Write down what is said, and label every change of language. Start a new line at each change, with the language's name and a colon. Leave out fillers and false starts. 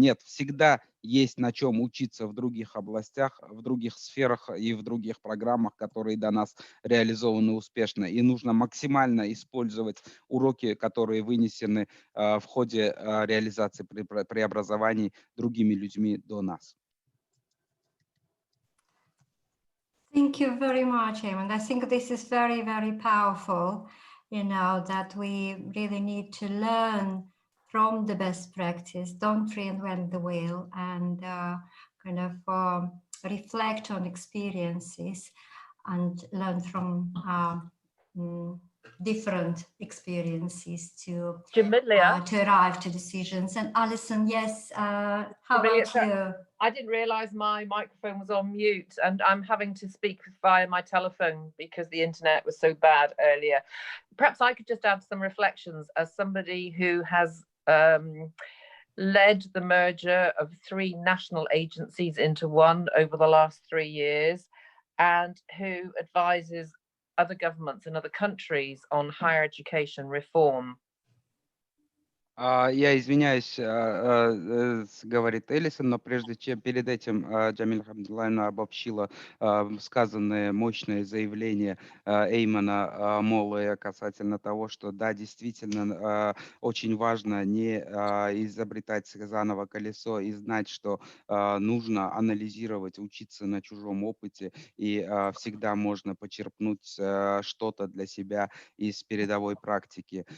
Russian: Нет, всегда есть на чем учиться в других областях, в других сферах и в других программах, которые до нас реализованы успешно. И нужно максимально использовать уроки, которые вынесены в ходе реализации преобразований другими людьми до нас.
English: Thank you very much, Eamon. I think this is very, very powerful, that we really need to learn from the best practice, don't reinvent the wheel, and kind of reflect on experiences and learn from different experiences to arrive to decisions. And Alison, yes, how about you? I didn't realise my microphone was on mute, and I'm having to speak via my telephone because the internet was so bad earlier. Perhaps I could just add some reflections as somebody who has led the merger of 3 national agencies into one over the last 3 years, and who advises other governments in other countries on higher education reform.
Russian: Я извиняюсь, говорит Элисон, но прежде чем перед этим Джамиль Хамдуллаевна обобщила сказанное мощное заявление Эймана Моллоя касательно того, что да, действительно очень важно не изобретать заново колесо и знать, что нужно анализировать, учиться на чужом опыте, и всегда можно почерпнуть что-то для себя из передовой практики.